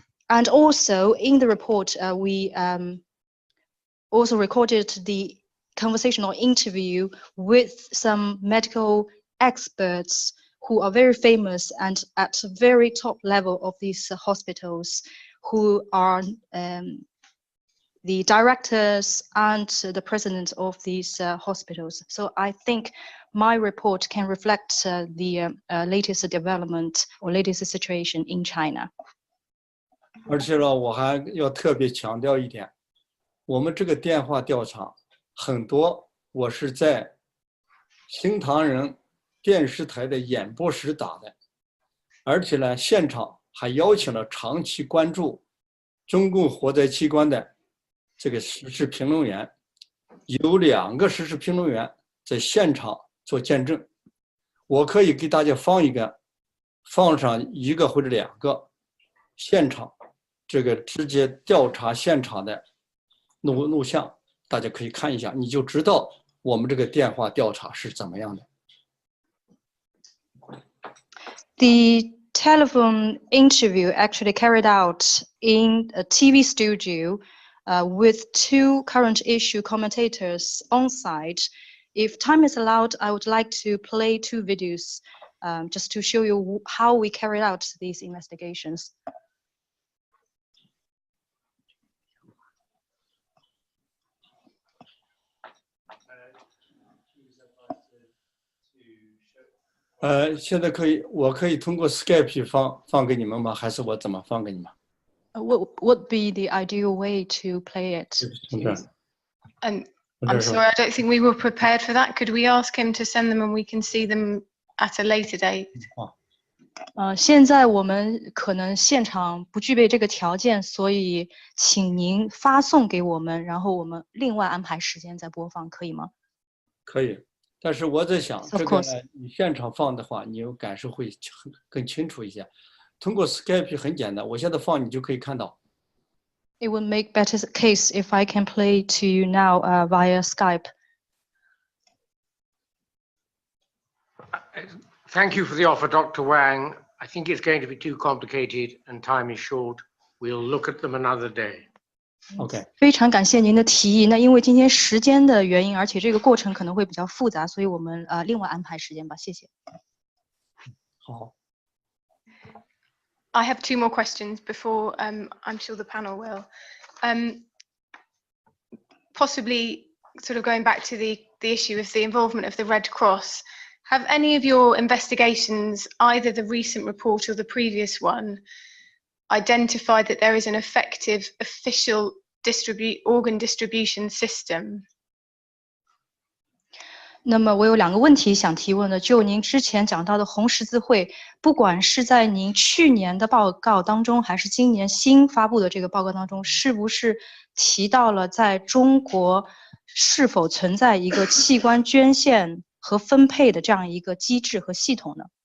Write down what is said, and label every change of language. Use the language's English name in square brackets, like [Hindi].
[English] And also in the report, we also recorded the conversational interview with some medical experts who are very famous and at very top level of these hospitals, who are the directors and the president of these hospitals. So I think my report can reflect the latest development or latest situation in China. [Chinese] 而且呢，我还要特别强调一点，我们这个电话调查很多，我是在新唐人电视台的演播室打的，而且呢，现场还邀请了长期关注中共活摘器官的这个时事评论员，有2个时事评论员在现场做见证。我可以给大家放上1个或者2个现场这个直接调查现场的录像，大家可以看一下，你就知道我们这个电话调查是怎么样的。 [English] The telephone interview actually carried out in a TV studio with 2 current issue commentators on site. If time is allowed, I would like to play 2 videos just to show you how we carried out these investigations. [Chinese] Uh, 现在我可以通过 Skype 放给你们吗？还是我怎么放给你们？ [English] What would be the ideal way to play it? I'm sorry, I don't think we were prepared for that. Could we ask him to send them and we can see them at a later date? [Chinese] 现在我们可能现场不具备这个条件，所以请您发送给我们，然后我们另外安排时间再播放，可以吗？可以，但是我在想，这个呢，你现场放的话，你有感受会更清楚一些。通过 Skype 很简单，我现在放你就可以看到。 [English] It would make better case if I can play to you now via Skype. Thank you for the offer, Dr. Wang. I think it's going to be too complicated and time is short. We'll look at them another day. OK. [Chinese] 非常感谢您的提议。那因为今天时间的原因，而且这个过程可能会比较复杂，所以我们另外安排时间吧。谢谢。好。 [English] I have 2 more questions before I'm sure the panel will. Possibly sort of going back to the issue of the involvement of the Red Cross. Have any of your investigations, either the recent report or the previous one, identified that there is an effective official organ distribution system? [Chinese] 那么我有2个问题想提问的，就您之前讲到的红十字会，不管是在您去年的报告当中，还是今年新发布的这个报告当中，是不是提到了在中国是否存在一个器官捐献和分配的这样一个机制和系统呢？